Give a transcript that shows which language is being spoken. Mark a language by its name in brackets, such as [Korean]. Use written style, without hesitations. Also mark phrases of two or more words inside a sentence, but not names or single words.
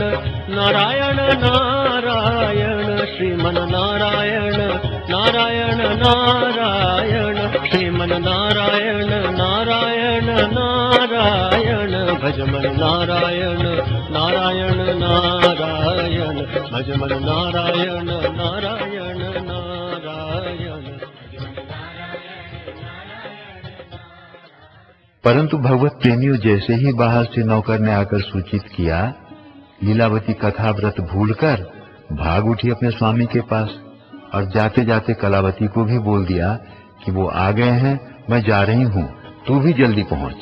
[Hindi] नारायण नारायण, श्रीमन नारायण नारायण नारायण, श्रीमन नारायण नारायण नारायण, भजमन नारायण नारायण नारायण, भजमन नारायण नारायण नारायण। परंतु भगवत प्रेमियों जैसे ही बाहर से नौकर ने आकर सूचित किया, लीलावती कथा व्रत भूलकर भाग उठी अपने स्वामी के पास और जाते जाते कलावती को भी बोल दिया कि वो आ गए हैं, मैं जा रही हूँ, तू भी जल्दी पहुंच।